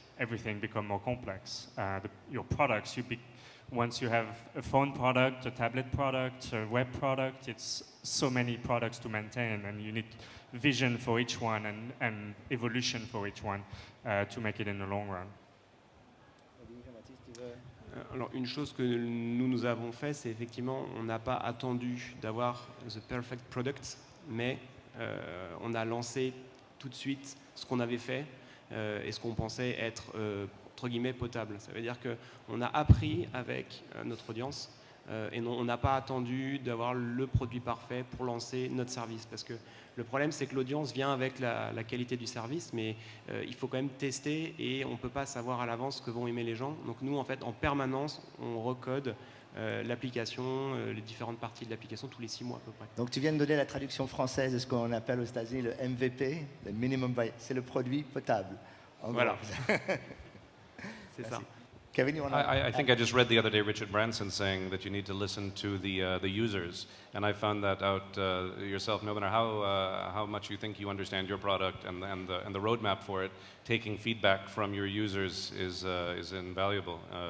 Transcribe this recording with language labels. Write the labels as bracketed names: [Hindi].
[English] Everything becomes more complex. Your products, once you have a phone product, a tablet product, a web product, it's so many products to maintain, and you need vision for each one and evolution for each one to make it in the long run. [French] Alors, une chose que nous avons fait, c'est effectivement, on n'a pas attendu d'avoir [English] the perfect product, [French] mais on a lancé tout de suite ce qu'on avait fait et ce qu'on pensait être entre guillemets potable. Ça veut dire qu'on a appris avec notre audience et on n'a pas attendu d'avoir le produit parfait pour lancer notre service. Parce que le problème, c'est que l'audience vient avec la qualité du service, mais il faut quand même tester et on ne peut pas savoir à l'avance ce que vont aimer les gens. Donc nous, en fait, en permanence, on recode l'application, les différentes parties de l'application tous les 6 mois à peu près. Donc tu viens de donner la traduction française de ce qu'on appelle aux États-Unis le MVP, le minimum viable. C'est le produit potable. Voilà. C'est ça. [English] Kevin, you want to I think I just read the other day Richard Branson saying that you need to listen to the users. And I found that out yourself. No matter how much you think you understand your product and the roadmap for it, taking feedback from your users is invaluable.